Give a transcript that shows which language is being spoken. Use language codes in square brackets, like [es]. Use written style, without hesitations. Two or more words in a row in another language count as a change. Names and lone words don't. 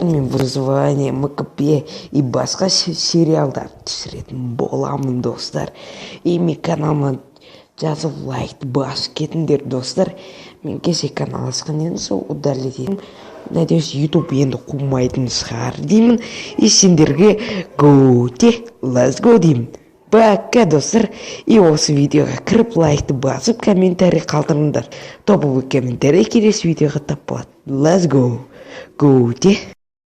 [kk] Мен выживание, МКП и басқа сериалдар түсіретін боламын достар. И мен каналыма жазып лайкты басып кетіңдер достар. Мен кеше канал ашқан едім, сол удалить едім. Надеюсь, YouTube енді қумайтын шығар деймін. И сендерге [en] let's go [kk] деймін. Пока достар. И осы видеоға кіріп лайкты басып комментарий қалдырыңдар. [ru] Топовый комментарий [kk] келесі видеоға тап болады. [en] Let's go.